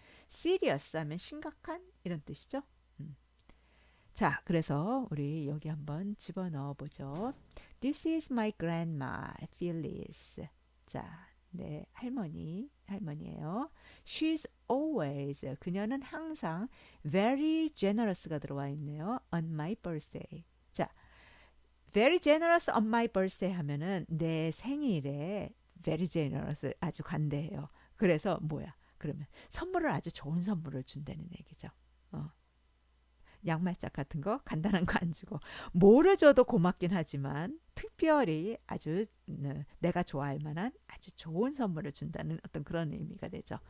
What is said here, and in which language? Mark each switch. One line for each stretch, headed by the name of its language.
Korean: serious 하면 심각한 이런 뜻이죠. 음. 자, 그래서 우리 여기 한번 집어넣어 보죠.
English: This is my grandma, Phyllis.
Korean: 자, 네, 할머니예요. She's always, 그녀는 항상
English: very generous
Korean: 가 들어와 있네요.
English: On my birthday.
Korean: 자,
English: very generous on my birthday
Korean: 하면은 내 생일에 very generous 아주 관대해요. 그래서 뭐야? 그러면 선물을 아주 좋은 선물을 준다는 얘기죠. 어. 양말짝 같은 거 간단한 거 안 주고 뭐를 줘도 고맙긴 하지만 특별히 아주 내가 좋아할 만한 아주 좋은 선물을 준다는 어떤 그런 의미가 되죠.